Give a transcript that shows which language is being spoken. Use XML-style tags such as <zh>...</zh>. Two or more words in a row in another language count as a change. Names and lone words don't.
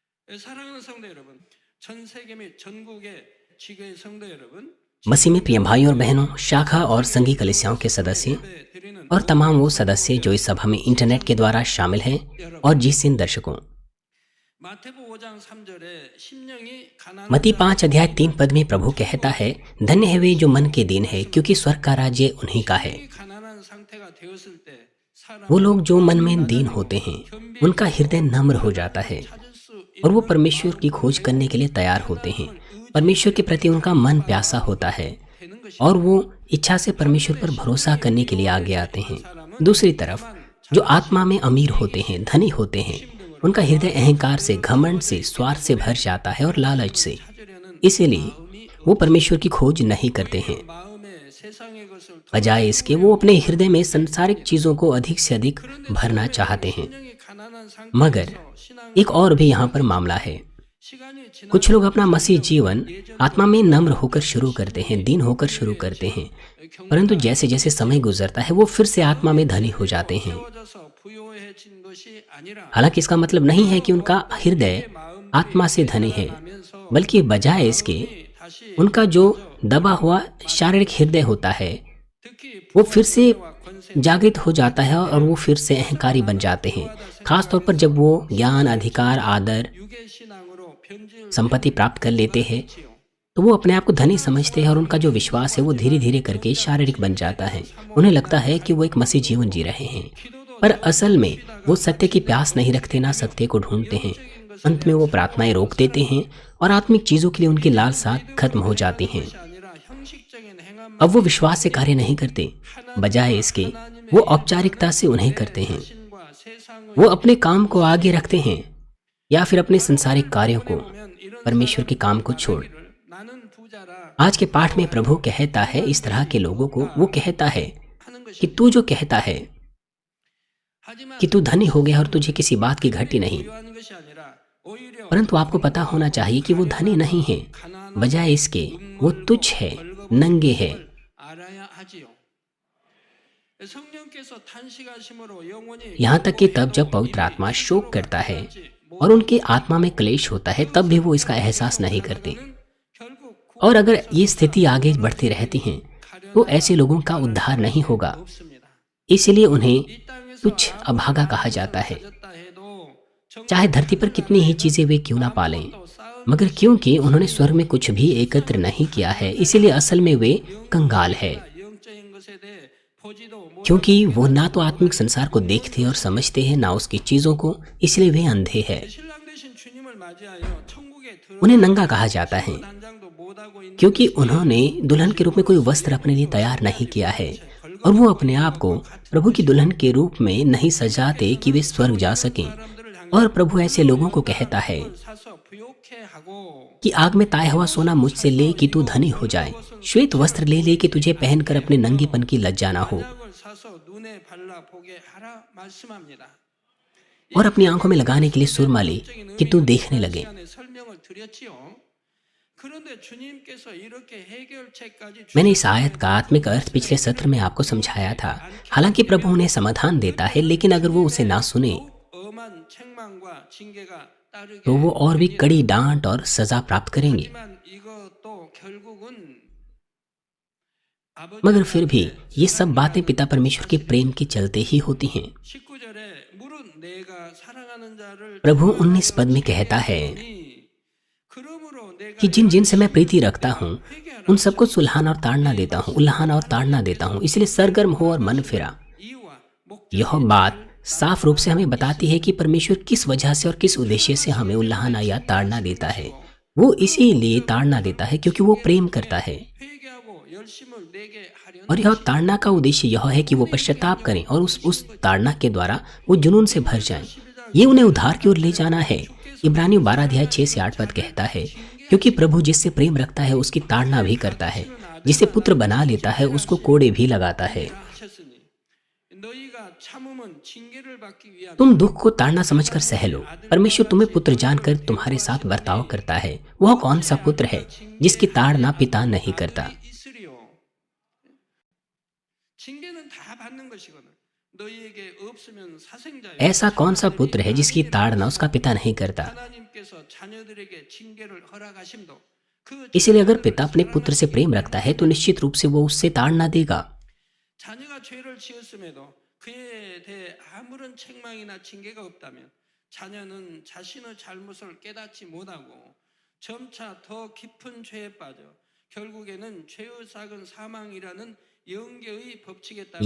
<ko>사랑하는 성도 여러분, 전 세계 및 전국의 지교의 성도 여러분,</ko> <hi>मसीह में प्रिय भाइयों और बहनों, शाखा और संघी कलीसियाओं के सदस्य और तमाम वो सदस्य जो इस सभा में इंटरनेट के द्वारा शामिल हैं और जीसीएन दर्शकों,</hi> <ko>마태복음 5장 3절에 심령이</ko> <hi>मत्ती</hi> <ko>가난한</ko> <hi>5 अध्याय 3 पद में प्रभु कहता है, धन्य है वे जो मन के दीन है, क्योंकि स्वर्ग का राज्य उन्हीं का है।</hi> <ko>가난한 상태가 되었을 때</ko> <hi>वो लोग जो मन में दीन होते हैं, उनका हृदय नम्र हो जाता है और वो परमेश्वर की खोज करने के लिए तैयार होते हैं। परमेश्वर के प्रति उनका मन प्यासा होता है और वो इच्छा से परमेश्वर पर भरोसा करने के लिए आगे आते हैं। दूसरी तरफ जो आत्मा में अमीर होते हैं, धनी होते हैं, उनका हृदय अहंकार से, घमंड से, स्वार्थ से भर जाता है और लालच से। इसीलिए वो परमेश्वर की खोज नहीं करते हैं।</hi> <ko>마음에 세상의 것을</ko> <hi>बजाय इसके वो अपने हृदय में संसारिक चीजों को अधिक से अधिक भरना चाहते हैं।</hi> <ko>심령이 가난한</ko> <hi>मगर</hi> <ko>상태에서 신앙을</ko> <hi>एक और भी यहाँ पर मामला है।</hi> <ko>시간이 지나</ko> <hi>कुछ लोग अपना मसीह जीवन आत्मा में नम्र होकर शुरू करते हैं, दीन होकर शुरू करते हैं, परंतु जैसे जैसे समय गुजरता है वो फिर से आत्मा में धनी हो जाते हैं।</hi> <ko>세워져서 부요해진 것이 아니라</ko> <hi>हालांकि इसका मतलब नहीं है कि उनका हृदय आत्मा से धनी है, बल्कि बजाय इसके</hi> <ko>다시</ko> <hi>उनका जो दबा हुआ शारीरिक हृदय होता है</hi> <ko>특히</ko> <hi>वो फिर से जागृत हो जाता है और वो फिर से अहंकारी बन जाते हैं। खास तौर पर जब वो ज्ञान, अधिकार, आदर,</hi> <ko>유괴 신앙으로 변질</ko> <hi>संपत्ति प्राप्त कर लेते हैं तो वो अपने आप को धनी समझते हैं और उनका जो विश्वास है वो धीरे धीरे करके शारीरिक बन जाता है। उन्हें लगता है कि वो एक मसीह जीवन जी रहे हैं, पर असल में वो सत्य की प्यास नहीं रखते, ना सत्य को ढूंढते हैं। अंत में वो प्रार्थनाएं रोक देते हैं और आत्मिक चीजों के लिए उनकी लालसा खत्म हो जाती हैं।</hi> <ko>아니라 형식적인 행함</ko> <hi>अब वो विश्वास से कार्य नहीं करते, बजाय इसके वो औपचारिकता से उन्हें करते हैं।</hi> <ko>신과 세상의</ko> <hi>वो अपने काम को आगे रखते हैं या फिर अपने संसारिक कार्यों को परमेश्वर के काम को छोड़।</hi> <ko>나는 부자라</ko> <hi>आज के पाठ में प्रभु कहता है इस तरह के लोगों को, वो कहता है</hi> <ko>하는 것이</ko> <hi>कि तू जो कहता है</hi> <ko>하지만</ko> <hi>कि तू धनी हो गया और तुझे किसी बात की घटी नहीं,</hi> <ko>부유한 것이 아니라 오히려</ko> <hi>परंतु आपको पता होना चाहिए कि वो धनी नहीं है। बजाय इसके वो तुच्छ है, नंगे है।</hi> <ko>알아야 하지요. 성령께서 탄식하심으로 영혼이</ko> <hi>यहाँ तक कि तब जब पवित्र आत्मा शोक करता है और उनकी आत्मा में क्लेश होता है, तब भी वो इसका एहसास नहीं करते।</hi> <ko>결국</ko> <hi>और अगर ये स्थिति आगे बढ़ती रहती है तो ऐसे लोगों का उद्धार नहीं होगा।</hi> <ko>없습니다.</ko> <hi>इसलिए उन्हें</hi> <ko>이 땅에서</ko> <hi>तुच्छ, अभागा कहा जाता है।</hi> <ko>가졌다 해도</ko> <hi>चाहे धरती पर कितनी ही चीजें वे क्यों ना पालें, मगर क्योंकि उन्होंने स्वर्ग में कुछ भी एकत्र नहीं किया है, इसीलिए असल में वे कंगाल है।</hi> <ko>영적인 것에 대해 보지도 못</ko> <hi>क्योंकि वो ना तो आत्मिक संसार को देखते और समझते हैं, ना उसकी चीजों को, इसलिए वे अंधे हैं।</hi> <ko>신랑 되신 주님을 맞이하여 천국에</ko> <hi>उन्हें नंगा कहा जाता है</hi> <ko>단장도 못 하고 있는</ko> <hi>क्योंकि उन्होंने दुल्हन के रूप में कोई वस्त्र अपने लिए तैयार नहीं किया है और वो अपने आप को प्रभु की दुल्हन के रूप में नहीं सजाते कि वे स्वर्ग जा सकें।</hi> <ko>사람들을 향해</ko> <hi>और प्रभु ऐसे लोगों को कहता है</hi> <ko>사서 부욕해 하고</ko> <hi>कि आग में ताया हुआ सोना मुझसे ले कि तू धनी हो जाए, श्वेत वस्त्र ले ले कि तुझे पहनकर अपने नंगेपन की लज्जा ना हो,</hi> <ko>을 사서 눈에 발라 보게 하라 말씀합니다.</ko> <hi>और अपनी आंखों में लगाने के लिए सुरमा ले कि तू देखने लगे।</hi> <ko>시간에 설명을 드렸지요. 그런데 주님께서 이렇게 해결책까지</ko> <hi>मैंने इस आयत का आत्मिक अर्थ पिछले सत्र में आपको समझाया था। हालांकि प्रभु उन्हें समाधान देता है, लेकिन अगर वो उसे ना सुने</hi> <ko>엄한 책망과 징계가 따르게</ko> <hi>तो वो और भी कड़ी डांट और सजा प्राप्त करेंगे।</hi> <ko>하지만 이것도 결국은</ko> <hi>मगर फिर भी ये सब बातें पिता परमेश्वर के प्रेम के चलते ही होती हैं।</hi> <ko>19절에 물은 내가 사랑하는 자를</ko> <hi>प्रभु 19 पद में कहता है</hi> <ko>그러므로 내가</ko> <hi>कि जिन जिन से मैं प्रीति रखता हूँ उन सबको सुलहाना और ताड़ना देता हूँ, उल्लाहाना और ताड़ना देता हूँ, इसलिए सरगर्म हो और मन फिरा।</hi> <ko>이유와 목</ko> <hi>यह बात साफ रूप से हमें बताती है कि परमेश्वर किस वजह से और किस उद्देश्य से हमें उल्लाहाना या ताड़ना देता है। वो इसीलिए ताड़ना देता है क्योंकि वो प्रेम करता है,</hi> <ko>회개하고 열심을 내게 하려는</ko> <hi>और यह ताड़ना का उद्देश्य यह है कि वो पश्चाताप करें और उस ताड़ना के द्वारा वो जुनून से भर जाएं। ये उन्हें उद्धार की ओर ले जाना है। इब्रानियों 12 अध्याय 6 से 8 पद कहता है, क्योंकि प्रभु जिससे प्रेम रखता है उसकी ताड़ना भी करता है, जिसे पुत्र बना लेता है उसको कोड़े भी लगाता है।</hi> <ko>하셨으니 너희가 참음은 징계를 받기 위한</ko> <hi>तुम दुख को ताड़ना समझकर सह लो। परमेश्वर तुम्हें पुत्र जानकर तुम्हारे साथ बर्ताव करता है। वह कौन सा पुत्र है जिसकी ताड़ना पिता नहीं करता?</hi> <ko>있으리요. 징계는 다 받는 것이거든. 너희에게 없으면 사생자여.</ko> <hi>ऐसा कौन सा पुत्र है जिसकी ताड़ना उसका पिता नहीं करता?</hi> <ko>하나님께서 자녀들에게 징계를 허락하심도 그</ko> <hi>इसलिए अगर पिता अपने पुत्र से प्रेम रखता है तो निश्चित रूप से वो उससे ताड़ना देगा।</hi> <ko>자녀가 죄를 지었음에도 그에 대해 아무런 책망이나 징계가 없다면 자녀는 자신의 잘못을 깨닫지 못하고 점차 더 깊은 죄에 빠져 결국에는 죄의 삭은 사망이라는 영계의 법칙에 따라</ko>